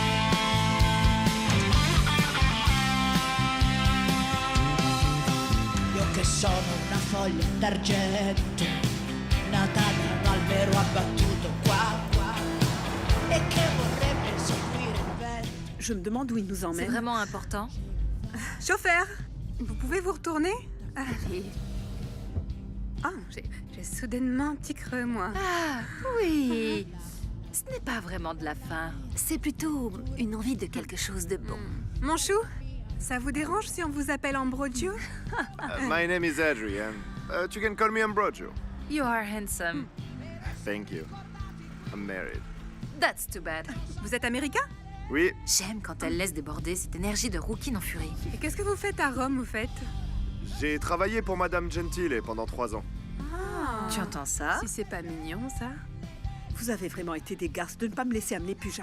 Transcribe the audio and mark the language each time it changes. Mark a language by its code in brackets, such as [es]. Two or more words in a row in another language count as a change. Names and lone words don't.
[it] Io che sono una foglia d'argento, nata dall'albero abbattuto qua, qua, e che vorrebbe seguire il vento. [fr] Je me demande où il nous C'est emmène. vraiment important. Chauffeur, vous pouvez vous retourner? Allez. Ah, j'ai soudainement un petit creux, moi. Ah, oui. Ce n'est pas vraiment de la faim. C'est plutôt une envie de quelque chose de bon. Mon chou, ça vous dérange si on vous appelle Ambrogio? [en] My name is Adrian. You can call me Ambrogio. You are handsome. Thank you. I'm married. That's too bad. [fr] Vous êtes américain? Oui, J'aime quand elle laisse déborder cette énergie de rouquine en furie. Et qu'est-ce que vous faites à Rome, vous faites? j'ai travaillé pour Madame Gentile pendant 3 ans. Ah. Tu entends ça? Si c'est pas mignon, ça. Vous avez vraiment été des garces de ne pas me laisser amener Puja.